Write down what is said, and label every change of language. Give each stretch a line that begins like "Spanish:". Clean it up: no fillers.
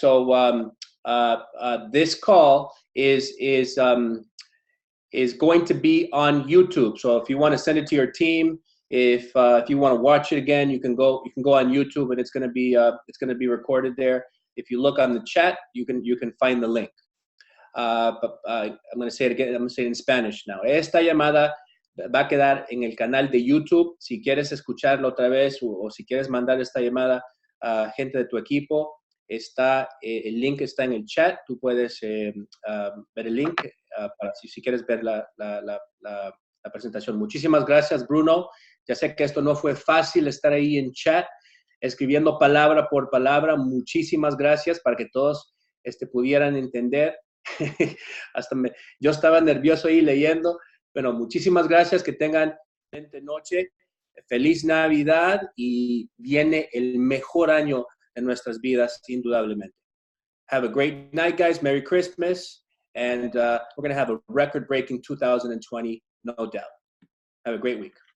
English: So this call is going to be on YouTube. So if you want to send it to your team, if you want to watch it again, you can go on YouTube, and it's going to be recorded there. If you look on the chat, you can find the link. But I'm going to say it again. I'm going to say it in Spanish now.
Spanish: Esta llamada va a quedar en el canal de YouTube. Si quieres escucharlo otra vez o si quieres mandar esta llamada a gente de tu equipo, el link está en el chat. Tú puedes ver el link para si quieres ver la presentación. Muchísimas gracias, Bruno. Ya sé que esto no fue fácil, estar ahí en chat, escribiendo palabra por palabra. Muchísimas gracias para que todos pudieran entender. Yo estaba nervioso ahí leyendo. Bueno, muchísimas gracias, que tengan excelente noche, feliz Navidad, y viene el mejor año de nuestras vidas, indudablemente.
English: Have a great night, guys. Merry Christmas, and we're going to have a record-breaking 2020, no doubt. Have a great week.